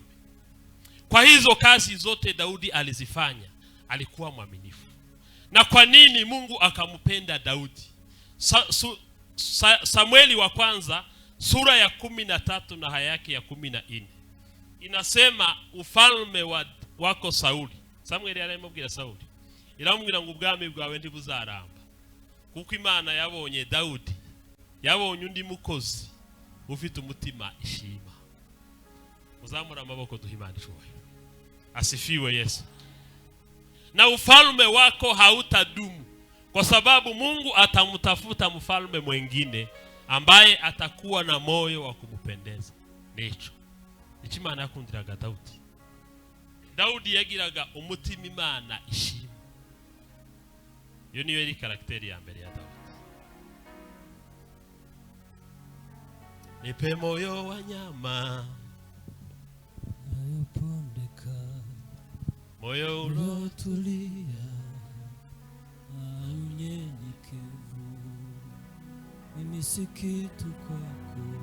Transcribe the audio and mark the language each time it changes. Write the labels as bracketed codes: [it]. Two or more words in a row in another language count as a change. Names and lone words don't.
[sw] Kwa hizo kazi zote Daudi alizifanya, alikuwa mwaminifu. Na kwa nini Mungu akampenda Daudi? Samueli wa kwanza sura ya 13 na haya yake ya 14 inasema ufalme wako Sauli. [rw] Samueli aramubwira Sauli, iramubwira ngo ubwami bwawe ntibuzaramba, kuko Imana yabonye Daudi, yabonye undi mukozi ufite umutima ishima. Uzamura amaboko duhimana cyubahiro. [sw] Asifiwe Yesu. Na ufalme wako hautadumu, kwa sababu Mungu atamtafuta mfalme mwingine ambaye atakuwa na moyo wa kumpendeza. [rw] Nicho Imana yakundiraga Daudi. Daudi yagiraga umutima Imana ishima. Iyo niyo yari karakteri ya mbere ya Daudi. [sw] Nipe moyo wa nyama, Unapondeka, moyo ulotulia, unyenyekevu, mimi si kitu kwako,